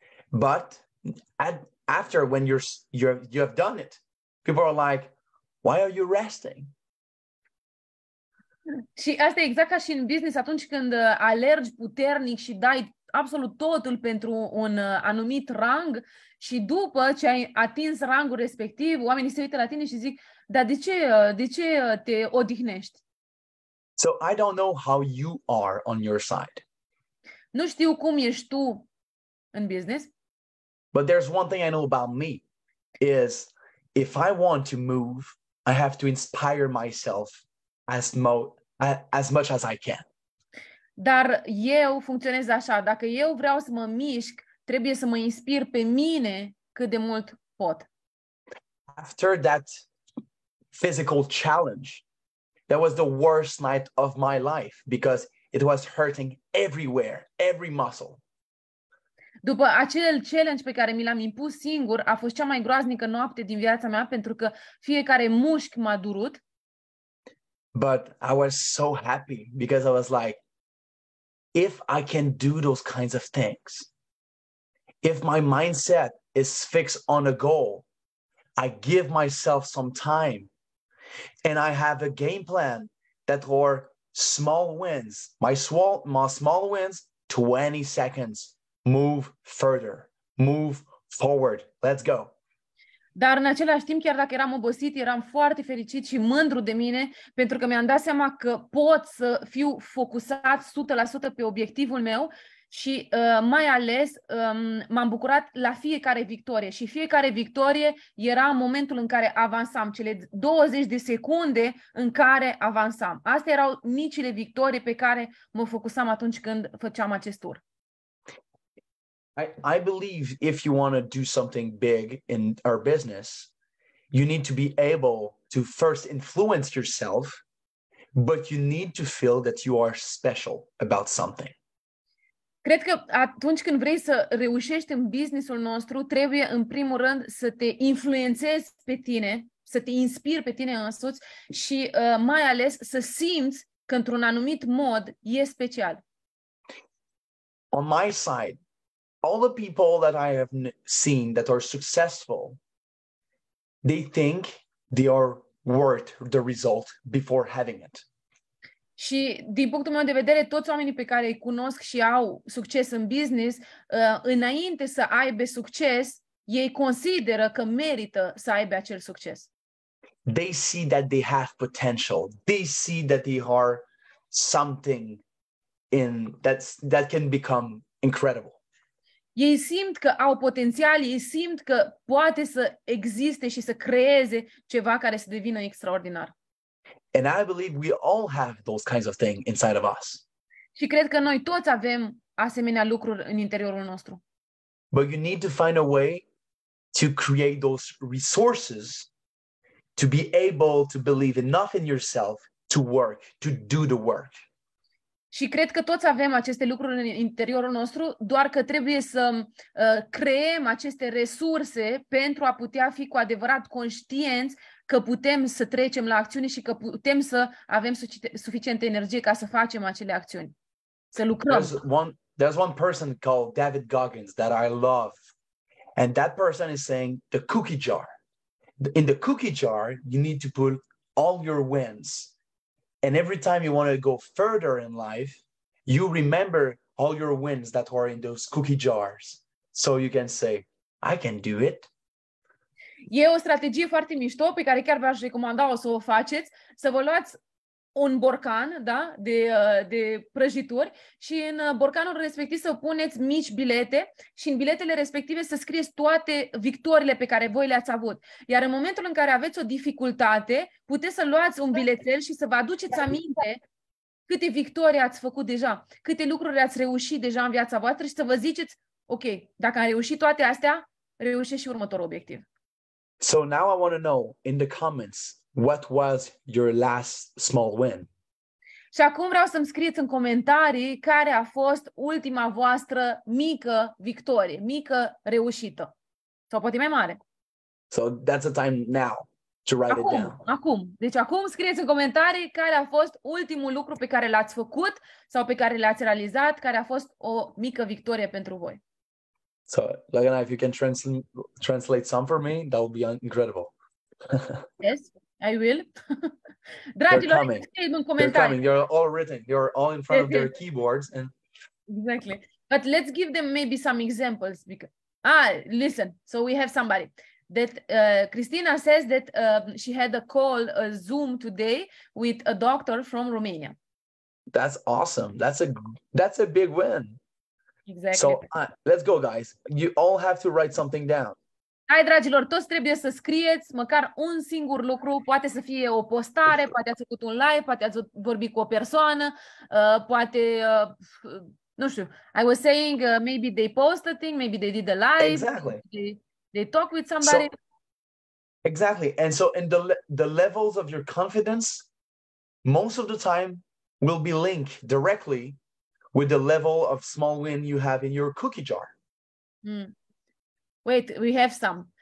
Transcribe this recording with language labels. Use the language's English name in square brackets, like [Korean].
[English] But after when you have done it, people are like, why are you resting? [Romanian] Și asta e exact ca și în business, atunci când alergi puternic și dai absolut totul pentru un anumit rang și după ce ai atins rangul respectiv, oamenii se uită la tine și zic, dar de ce te odihnești? [English] So I don't know how you are on your side. [Romanian] Nu știu cum ești tu în business. [English] But there's one thing I know about me is if I want to move, I have to inspire myself as much as I can. [Romanian] Dar eu funcționez așa. Dacă eu vreau să mă mișc, trebuie să mă inspir pe mine cât de mult pot. [English] After that physical challenge, that was the worst night of my life because it was hurting everywhere, every muscle. [Romanian] După acel challenge pe care mi l-am impus singur, a fost cea mai groaznică noapte din viața mea pentru că fiecare mușchi m-a durut. [English] But I was so happy because I was like, if I can do those kinds of things, if my mindset is fixed on a goal, I give myself some time and I have a game plan that are small wins. My small wins, 20 seconds. Move further, move forward. Let's go. [Romanian] Dar în același timp, chiar dacă eram obosit, eram foarte fericit și mândru de mine pentru că mi-am dat seama că pot să fiu focusat 100% pe obiectivul meu și mai ales m-am bucurat la fiecare victorie și fiecare victorie era momentul în care avansam, cele 20 de secunde în care avansam. Astea erau micile victorii pe care mă focusam atunci când făceam acest tur. [English] I believe if you want to do something big in our business, you need to be able to first influence yourself, but you need to feel that you are special about something. [Romanian] Cred că atunci când vrei să reușești în businessul nostru, trebuie în primul rând să te influențezi pe tine, să te inspiri pe tine însuți și mai ales să simți că într-un anumit mod e special. [English] On my side, all the people that I have seen that are successful, they think they are worth the result before having it. [Romanian] Și din punctul meu de vedere, toți oamenii pe care îi cunosc și au succes în business, înainte să aibă succes, ei consideră că merită să aibă acel succes. [English] They see that they have potential. They see that they are something that can become incredible. [Romanian] Ei simt că au potențial, ei simt că poate să existe și să creeze ceva care să devină extraordinar. [English] And I believe we all have those kinds of things inside of us. [Romanian] Și cred că noi toți avem asemenea lucruri în interiorul nostru. [English] But you need to find a way to create those resources to be able to believe enough in yourself to work, to do the work. [Romanian] Și cred că toți avem aceste lucruri în interiorul nostru, doar că trebuie să creăm aceste resurse pentru a putea fi cu adevărat conștienți că putem să trecem la acțiune și că putem să avem suficientă energie ca să facem acele acțiuni, să lucrăm. [English] There's one person called David Goggins that I love. And that person is saying the cookie jar. In the cookie jar, you need to put all your wins. And every time you want to go further in life, you remember all your wins that are in those cookie jars. So you can say, I can do it. [Romanian] E o strategie foarte mișto pe care chiar v-aș recomanda să o faceți, să vă luați un borcan, da, de prăjituri și în borcanul respectiv să puneți mici bilete și în biletele respective să scrieți toate victoriile pe care voi le-ați avut. Iar în momentul în care aveți o dificultate, puteți să luați un bilețel și să vă aduceți aminte câte victorii ați făcut deja, câte lucruri ați reușit deja în viața voastră și să vă ziceți, ok, dacă am reușit toate astea, reușesc și următorul obiectiv. [English] So now I want to know in the comments, what was your last small win? [Romanian] Și acum vreau să-mi scrieți în comentarii care a fost ultima voastră mică victorie, mică reușită. Sau poate mai mare. [English] So that's the time now to write it down. [Romanian] Acum. Deci acum scrieți în comentarii care a fost ultimul lucru pe care l-ați făcut sau pe care l-ați realizat, care a fost o mică victorie pentru voi. [English] So, Lagana, if you can translate some for me, that would be incredible. Yes, I will. [Romanian] Dragilor, scrieți în comentarii. [English] They're all written. You're all in front of their keyboards. And exactly. But let's give them maybe some examples. Because listen. So we have somebody that Christina says that she had a call, a Zoom today with a doctor from Romania. That's awesome. That's a big win. Exactly. So let's go, guys. You all have to write something down. [Romanian] Hai, dragilor, toți trebuie să scrieți măcar un singur lucru, poate să fie o postare, poate ați făcut un live, poate ați vorbit cu o persoană, poate, nu știu, [English] I was saying maybe they post a thing, maybe they did a live, Exactly. they talk with somebody. So, exactly. And so in the levels of your confidence, most of the time will be linked directly with the level of small win you have in your cookie jar. Wait, we have some.